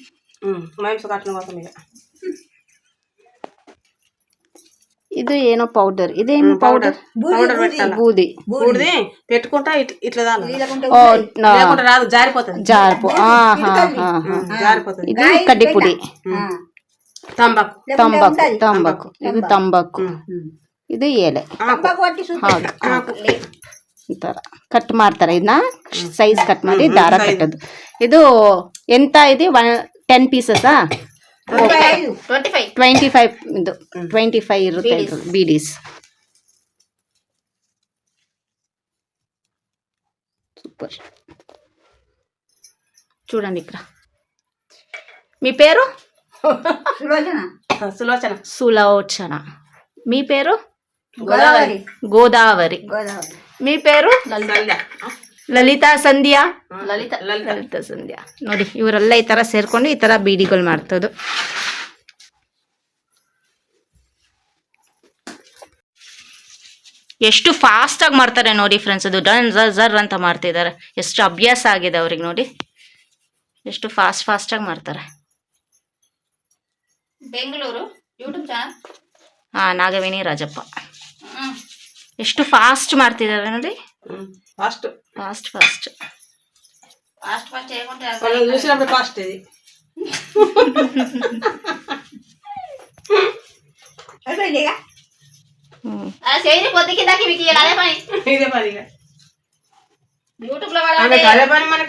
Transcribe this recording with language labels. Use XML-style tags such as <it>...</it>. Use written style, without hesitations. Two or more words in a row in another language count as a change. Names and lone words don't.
<kn>ಇದು ಏನೋ</kn> <te>పౌడర్. ఇదేం పౌడర్? బూది పెట్టుకుంటా ఇట్లా రాదు, జారిపోతుంది. ఇది కడ్డి పొడి.</te> <kn>ತಂಬಾಕು ಇದು ತಂಬಾಕು. ಇದು ಎಲೆ ಈ ತರ ಕಟ್ ಮಾಡ್ತಾರೆ. ಇದನ್ನ ಸೈಜ್ ಕಟ್ ಮಾಡಿ ದಾರ ಕಟ್ಟೋದು. ಇದು ಎಂತ ಇದೆ 10 ಪೀಸಸಾ? 25 ಇದು 25 ಇರುತ್ತೆ బీడీస్.</kn> <te>సూపర్. చూడండి ఇక్కడ. మీ పేరు? సులోచన. మీ పేరు? గోదావరి. మీ పేరు?</te> <kn>ಲಲಿತಾ ಸಂಧ್ಯಾ. ಲಲಿತಾ ಸಂಧ್ಯಾ. ನೋಡಿ ಇವರೆಲ್ಲ ಈ ತರ ಸೇರ್ಕೊಂಡು ಈ ತರ ಬೀಡಿಗಳು ಮಾಡ್ತದ್ದು. ಎಷ್ಟು ಫಾಸ್ಟ್ ಆಗಿ ಮಾಡ್ತಾರೆ ನೋಡಿ ಫ್ರೆಂಡ್ಸ್. ಅದು ಡನ್ ಜರ್ ಅಂತ ಮಾಡ್ತಿದ್ದಾರೆ. ಎಷ್ಟು ಅಭ್ಯಾಸ ಆಗಿದೆ ಅವ್ರಿಗೆ ನೋಡಿ, ಎಷ್ಟು ಫಾಸ್ಟ್ ಆಗಿ ಮಾಡ್ತಾರೆ. ಬೆಂಗಳೂರು ಯೂಟ್ಯೂಬ್ ಚಾನಲ್. ನಾಗವೇಣಿ ರಾಜಪ್ಪ. ಎಷ್ಟು ಫಾಸ್ಟ್ ಮಾಡ್ತಿದ್ದಾರೆ ನೋಡಿ.</kn> <te>ఫాస్ట్ చూసినప్పుడు ఫాస్ట్ ఇది. ఇదే పని యూట్యూబ్ లో అదే పని మనకి.</te>